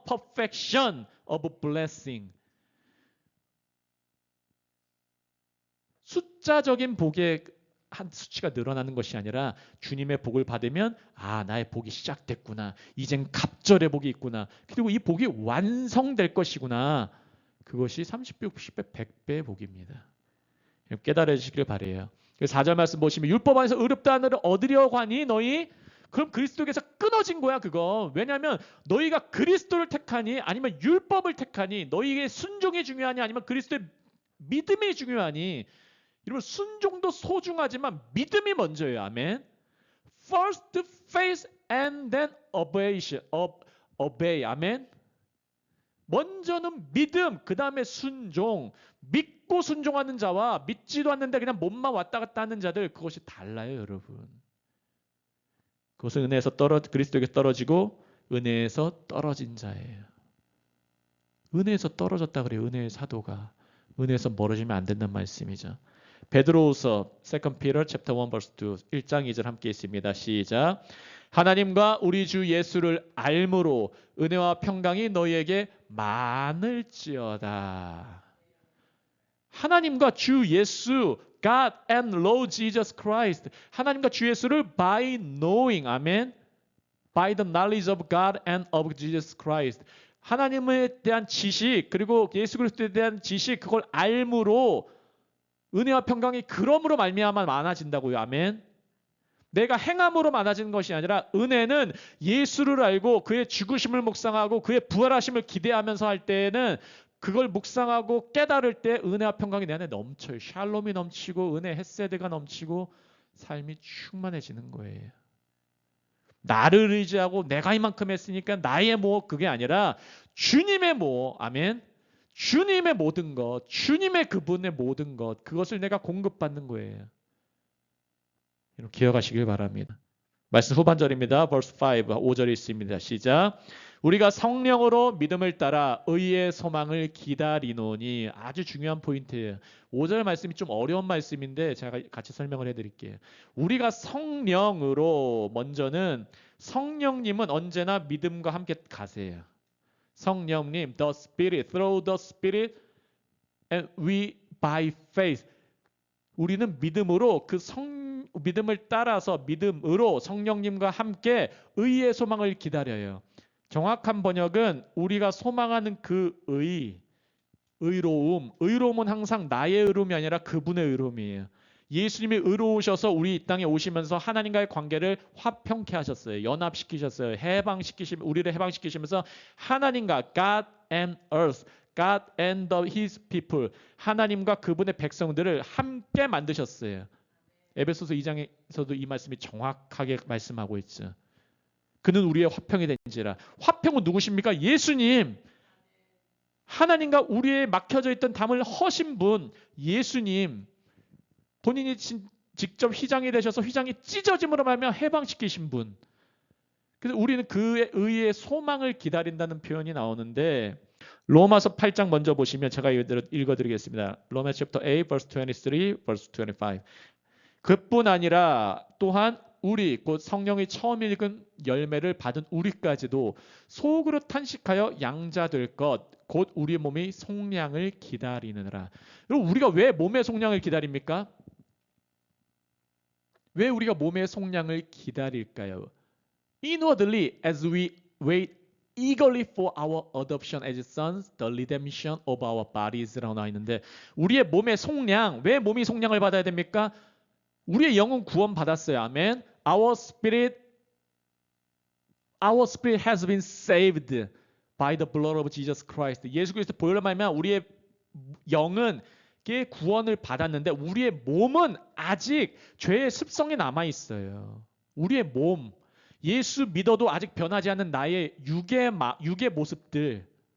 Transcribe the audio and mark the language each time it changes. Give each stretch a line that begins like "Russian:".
English: Perfection of blessing.
Korean: 숫자적인 복의 한 수치가 늘어나는 것이 아니라 주님의 복을 받으면 아 나의 복이 시작됐구나. 이젠 갑절의 복이 있구나. 그리고 이 복이 완성될 것이구나. 그것이 30배, 60배, 100배의 복입니다. 깨달으시길 바라요. 4절 말씀 보시면 율법 안에서 의롭다 하늘을 얻으려고 하니 너희 그럼 그리스도에게서 끊어진 거야 그거. 왜냐하면 너희가 그리스도를 택하니 아니면 율법을 택하니 너희에게 순종이 중요하니 아니면 그리스도의 믿음이 중요하니. 여러분 순종도 소중하지만 믿음이 먼저예요. 아멘.
English: First faith and then obey.
Korean: 아멘. 먼저는 믿음, 그 다음에 순종. 믿고 순종하는 자와 믿지도 않는데 그냥 몸만 왔다 갔다 하는 자들, 그것이 달라요, 여러분. 그것은 은혜에서 그리스도에게 떨어지고 은혜에서 떨어진 자예요. 은혜에서 떨어졌다 그래요. 은혜의 사도가. 은혜에서 멀어지면 안 된다는 말씀이죠. 베드로후서
English: 2 Peter chapter 1 verse 2
Korean: 1장 2절 함께 있습니다. 시작. 하나님과 우리 주 예수를 알므로 은혜와 평강이 너희에게 많을지어다. 하나님과 주 예수,
English: God and Lord Jesus Christ.
Korean: 하나님과 주 예수를
English: by knowing,
Korean: 아멘.
English: By the knowledge of God and of Jesus Christ.
Korean: 하나님에 대한 지식, 그리고 예수 그리스도에 대한 지식, 그걸 알므로 은혜와 평강이 그러므로 말미암아 많아진다고요. 아멘. 내가 행함으로 많아지는 것이 아니라 은혜는 예수를 알고 그의 죽으심을 묵상하고 그의 부활하심을 기대하면서 할 때에는 그걸 묵상하고 깨달을 때 은혜와 평강이 내 안에 넘쳐요. 샬롬이 넘치고 은혜 헤세드가 넘치고 삶이 충만해지는 거예요. 나를 의지하고 내가 이만큼 했으니까 나의 뭐 그게 아니라 주님의 뭐, 아멘. 주님의 모든 것, 주님의 그분의 모든 것, 그것을 내가 공급받는 거예요. 기억하시길 바랍니다. 말씀 후반절입니다. verse 5절이 있습니다. 시작. 우리가 성령으로 믿음을 따라 의의 소망을 기다리노니. 아주 중요한 포인트예요. 5절 말씀이 좀 어려운 말씀인데 제가 같이 설명을 해드릴게요. 우리가 성령으로, 먼저는 성령님은 언제나 믿음과 함께 가세요.
English: 성령님, the Spirit, through the Spirit, and we by faith.
Korean: 우리는 믿음으로 믿음을 따라서 믿음으로 성령님과 함께 의의 소망을 기다려요. 정확한 번역은 우리가 소망하는 그 의로움은 항상 나의 의로움이 아니라 그분의 의로움이에요. 예수님이 의로우셔서 우리 이 땅에 오시면서 하나님과의 관계를 화평케 하셨어요. 연합시키셨어요. 우리를 해방시키시면서 하나님과
English: God and earth, God and His people,
Korean: 하나님과 그분의 백성들을 함께 만드셨어요. 에베소서 2장에서도 이 말씀이 정확하게 말씀하고 있죠. 그는 우리의 화평이 된지라. 화평은 누구십니까? 예수님. 하나님과 우리의 막혀져 있던 담을 허신 분, 예수님. 본인이 직접 휘장이 되셔서 휘장이 찢어짐으로 말미암아 해방시키신 분. 그래서 우리는 그의 의의 소망을 기다린다는 표현이 나오는데, 로마서 8장 먼저 보시면 제가 읽어드리겠습니다.
English: 로마 chapter 8 verse 23, verse 25.
Korean: 그뿐 아니라 또한 우리 곧 성령이 처음 읽은 열매를 받은 우리까지도 속으로 탄식하여 양자될 것 곧 우리 몸이 속량을 기다리느라. 여러분, 우리가 왜 몸의 속량을 기다립니까? 왜 우리가 몸의 속량을 기다릴까요?
English: Inwardly as we wait eagerly for our adoption as sons, the redemption of our bodies
Korean: 라고 나와 있는데, 우리의 몸의 속량, 왜 몸이 속량을 받아야 됩니까? 우리의 영은 구원 받았어요. 아멘.
English: Our spirit has been saved by the blood of Jesus Christ.
Korean: 예수 그리스도 보혈로 말미암아 우리의 영은 구원을 받았는데 우리의 몸은 아직 죄의 습성이 남아 있어요. 우리의 몸, 예수 믿어도 아직 변하지 않는 나의 육의 모습들.